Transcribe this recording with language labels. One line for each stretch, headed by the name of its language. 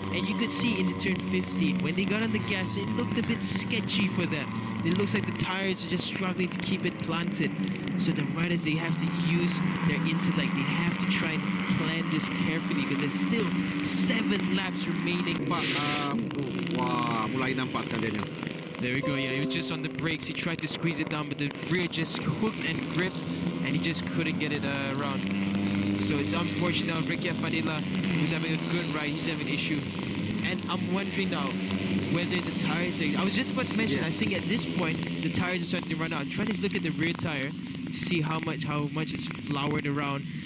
English: And you could see into turn 15, when they got on the gas, it looked a bit sketchy for them. It looks like the tires are just struggling to keep it planted. So the riders, they have to use their intellect. They have to try and plan this carefully, because there's still 7 laps remaining.
Malay: Wah, mulai nampak sekaliannya.
English: There we go, yeah, he was just on the brakes. He tried to squeeze it down, but the rear just hooked and gripped, and he just couldn't get it around. So it's unfortunate now. Ricky Fadila, who's having a good ride, he's having an issue. And I'm wondering now whether the tires are... I was just about to mention, I think at this point, the tires are starting to run out. I'm trying to look at the rear tire to see how much it's floured around.